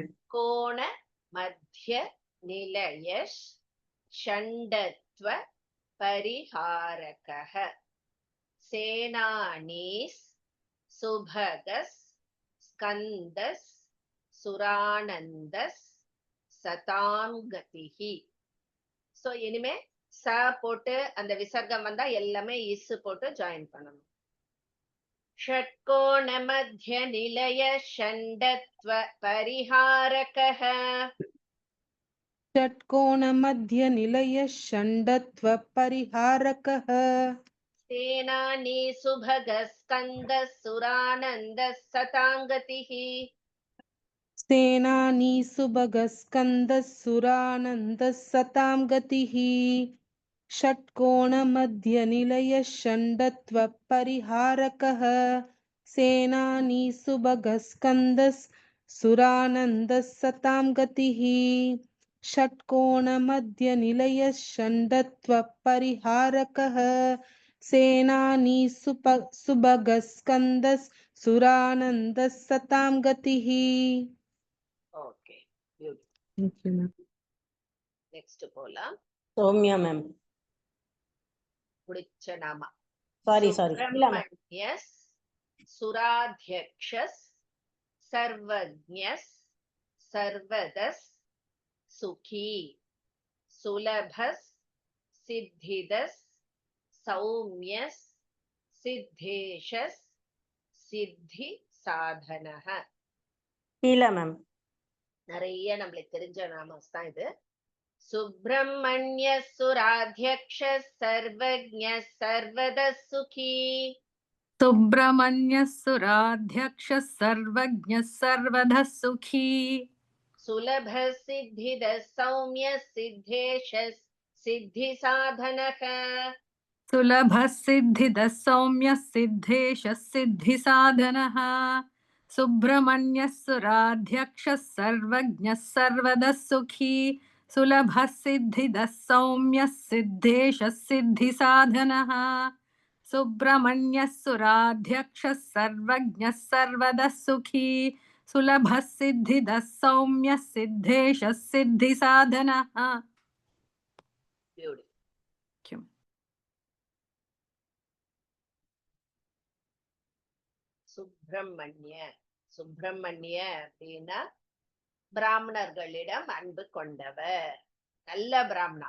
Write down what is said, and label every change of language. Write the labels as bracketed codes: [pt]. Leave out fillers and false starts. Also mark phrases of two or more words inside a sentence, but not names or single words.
[sa] कोण मध्य निलयः षण्डत्व परिहारकः सेनानीः सुभगः स्कन्दः सुरानन्दः सतांगतिः. [ta] சோ இனிமே ச போட்டு அந்த விசர்க்கம் வந்தா எல்லாமே இஸ் போட்டு ஜாயின் பண்ணணும். [sa] षट्कोण मध्य निलय षण्डत्व परिहारकः षट्कोणमध्यनिलयः षण्डत्वः परिहारकः सेनानी सुभगः स्कन्दः सुरानन्दः सतांगतिः. सेनानी सुभगस्कन्दः सुरानन्दः सतां गतिः षट्कोणमध्यनिलयः षण्डत्वः परिहारकः सेनानी सुभगस्कन्दः सुरानन्दः सतां गतिः षट्कोणमध्यनिलयः षण्डत्वः परिहारकः सेनानी सुभगस्कन्दः सुरानन्दः सतां गतिः. [en] okay, next [ta] போலாம். சௌமியா மேம். முடிச்ச நாமா சாரி [sa] सुब्रह्मण्यः सुराध्यक्षः सर्वज्ञः सर्वदः सुखी सुलभः सिद्धिदः सौम्यः सिद्धेशः सिद्धि साधनः. [ta] கீழே மேம். நிறைய நம்மளுக்கு தெரிஞ்ச நாமஸ் தான் இது. [sa] सुब्रह्मण्य सुराध्यक्ष सर्वज्ञ सर्वदः सुखी. सुब्रह्मण्यः सुराध्यक्षः सर्वज्ञः सर्वधः सुखी. सुलभ सिद्धिद सौम्य सिद्धेश सिद्धि साधनः. सुलभः सिद्धिदः सौम्यः सिद्धेशः सिद्धिसाधनः. सुब्रह्मण्यः सुराध्यक्षः सर्वज्ञः सर्वदः सुखी. सुलभः सिद्धिदः सौम्यः सिद्धेशः सिद्धिसाधनः. सुब्रह्मण्यः सुराध्यक्षः सर्वज्ञः सर्वदः सुखी. सुलभः सिद्धिदः सौम्यः सिद्धेशः सिद्धिसाधनः. [ta] சுப்பிரமணிய சுப்பிரமணிய அப்படின்னா பிராமணர்களிடம் அன்பு கொண்டவர், நல்ல பிராமணா.